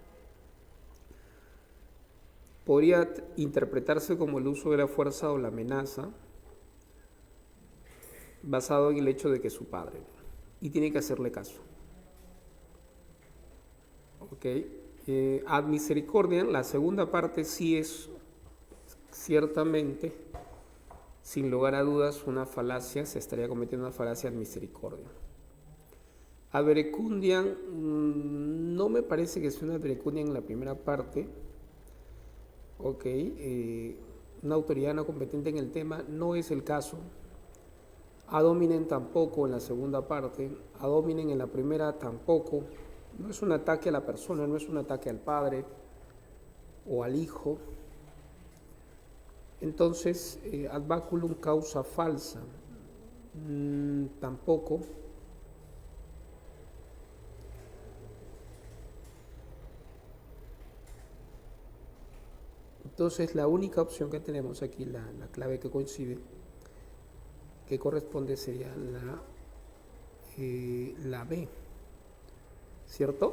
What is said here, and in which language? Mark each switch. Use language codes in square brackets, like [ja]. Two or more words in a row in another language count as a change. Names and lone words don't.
[es] Podría interpretarse como el uso de la fuerza o la amenaza basado en el hecho de que es su padre y tiene que hacerle caso. ¿Ok? [la] Ad misericordia, [es] la segunda parte sí es ciertamente, sin lugar a dudas, una falacia, se estaría cometiendo una falacia [la] ad misericordia. Ad verecundiam, [es] no me parece que sea una [la] ad verecundiam [es] en la primera parte. Ok, una autoridad no competente en el tema, no es el caso. [la] Ad hominem [es] tampoco en la segunda parte, [la] ad hominem [es] en la primera tampoco. No es un ataque a la persona, no es un ataque al padre o al hijo. Entonces, [la] ad baculum [es] causa falsa, tampoco. Entonces, la única opción que tenemos aquí, la clave que coincide, que corresponde sería la B, ¿cierto?